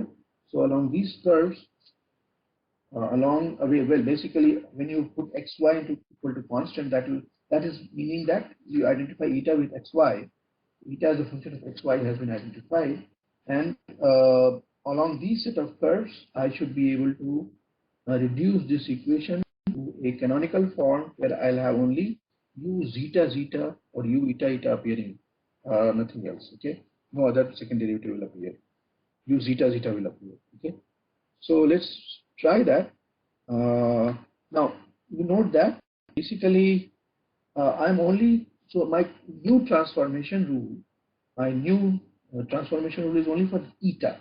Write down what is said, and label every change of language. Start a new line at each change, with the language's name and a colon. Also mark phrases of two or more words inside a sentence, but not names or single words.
English: So along these curves, well, basically when you put xy into equal to constant, that is meaning that you identify eta with xy. Eta as a function of xy has been identified, and along these set of curves, I should be able to reduce this equation to a canonical form where I'll have only u zeta zeta or u eta eta appearing, nothing else. Okay, no other second derivative will appear. U zeta zeta will appear. Okay, so let's try that. Now you note that basically I'm only, so my new transformation rule, my new transformation rule is only for eta.